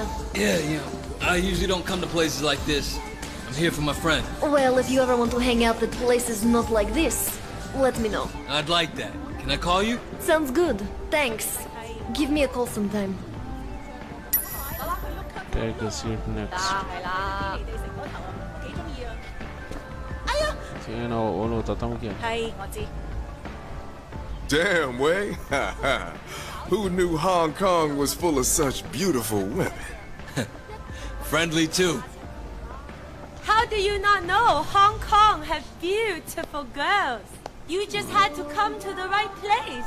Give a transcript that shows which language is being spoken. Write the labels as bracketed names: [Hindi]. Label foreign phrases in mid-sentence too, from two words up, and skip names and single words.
[English] Yeah, I usually don't come to places like this. I'm here for my friend. Well, if you ever want to hang out at places not like this, let me know. I'd like that. Can I call you? Sounds good. Thanks. Give me a call sometime. Take a seat next. [Cantonese] 天啊，我老特登嘅。係，我知。 [English] Damn, Way. Who knew Hong Kong was full of such beautiful women? Friendly too. How do you not know Hong Kong have beautiful girls? You just had to come to the right place.